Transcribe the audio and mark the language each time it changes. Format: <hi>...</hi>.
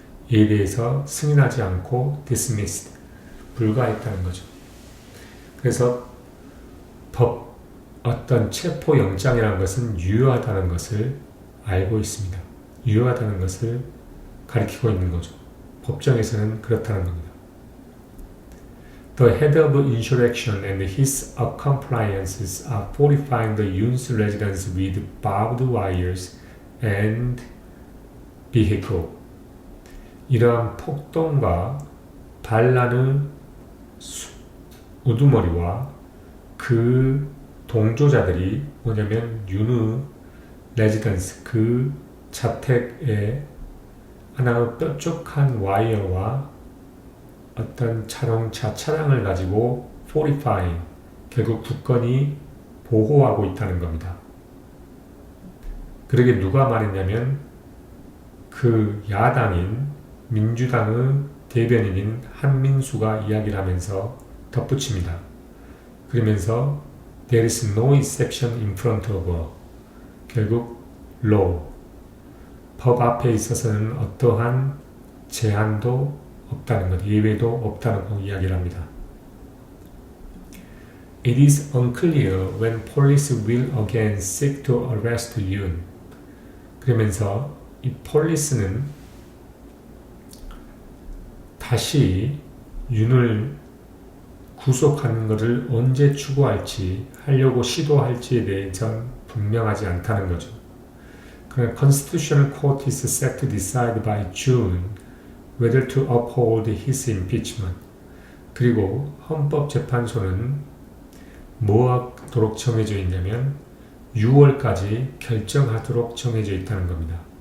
<ko>이에 대해서 승인하지 않고 dismissed, 불가했다는 거죠. 그래서 어떤 체포 영장이라는 것은 유효하다는 것을 알고 있습니다. 유효하다는 것을 가리키고 있는 거죠. 법정에서는 그렇다는 겁니다.</ko> <en>The head of insurrection and his accomplices are fortifying the Yoon's residence with barbed wires and vehicle.</en> <ko>이러한 폭동과 반란의 우두머리와 그 동조자들이 뭐냐면 윤의 레지던스, 그 자택에 하나의 뾰족한 와이어와 어떤 자동차 차량을 가지고 fortifying, 결국 굳건히 보호하고 있다는 겁니다. 그러게 누가 말했냐면 그 야당인 민주당의 대변인인 한민수가 이야기를 하면서 덧붙입니다. 그러면서</ko> <en>There is no exception in front of law.</en> <ko>결국 law, 법 앞에 있어서는 어떠한 제한도 없다는 것, 예외도 없다는 거 이야기를 합니다.</ko> <en>It is unclear when police will again seek to arrest Yoon.</en> <ko>그러면서 이 폴리스는 다시 윤을 구속하는 것을 언제 하려고 시도할지에 대해서는 분명하지 않다는 거죠. 그러나</ko> <en>Constitutional Court is set to decide by June whether to uphold his impeachment.</en> <ko>그리고 헌법재판소는 뭐하도록 정해져 있냐면 6월까지 결정하도록 정해져 있다는 겁니다.</ko>